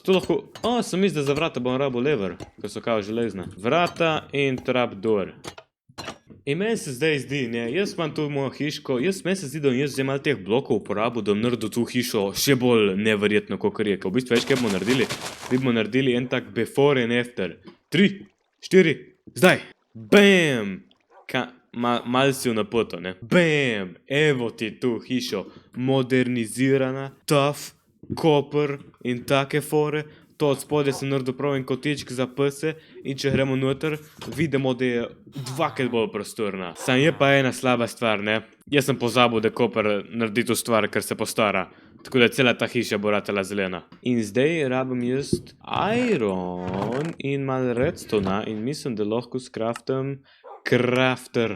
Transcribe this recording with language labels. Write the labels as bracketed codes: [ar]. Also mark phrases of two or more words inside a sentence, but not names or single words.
[sl] Tu lahko, sem mislil, da za vrata bom rabo lever, ko so kao železna. Vrata in trapdor. In meni se zdaj zdi, ne, jaz imam tu mojo hiško, meni se zdi, da jaz zdaj malo teh blokov uporabil, da naredil tu hišo še bolj neverjetno, kot je. V bistvu veš, kaj bomo naredili? Mi bomo naredili en tak [en] before and after. [sl] 3, 4, zdaj! Bam! Mal si v napoto, ne? Bam! Evo ti tu hišo. Modernizirana, tough, copper in take fore. To od spodaj sem naredil prav en kotičk za pse in če gremo noter, vidimo, da je dvakrat bolj prostorna. Sam je pa ena slaba stvar, ne? Jaz sem pozabil, da copper naredi to stvar, ker se postara. Tako da cela ta hiša bo ratala zelena. In zdaj rabim jaz iron in malo redstona in mislim, da lahko skraftam crafter.